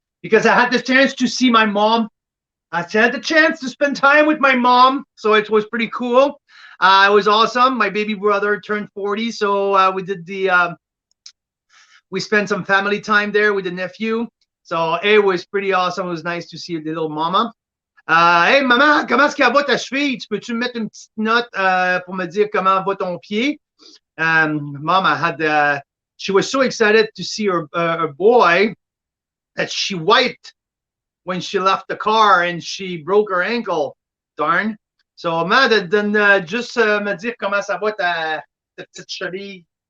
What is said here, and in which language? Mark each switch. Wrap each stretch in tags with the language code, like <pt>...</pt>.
<en>Because I had the chance to see my mom. I had the chance to spend time with my mom. So it was pretty cool. It was awesome. My baby brother turned 40. So we did we spent some family time there with the nephew. So it was pretty awesome. It was nice to see the little mama.</en> <fr>Hey, maman, comment est-ce qu'elle va ta cheville? Tu peux-tu me mettre une petite note pour me dire comment va ton pied?</fr> <en>Mom, she was so excited to see her boy that she wiped when she left the car and she broke her ankle.</en> <fr>Darn. So, maman, donne juste me dire comment ça va ta petite cheville.</fr>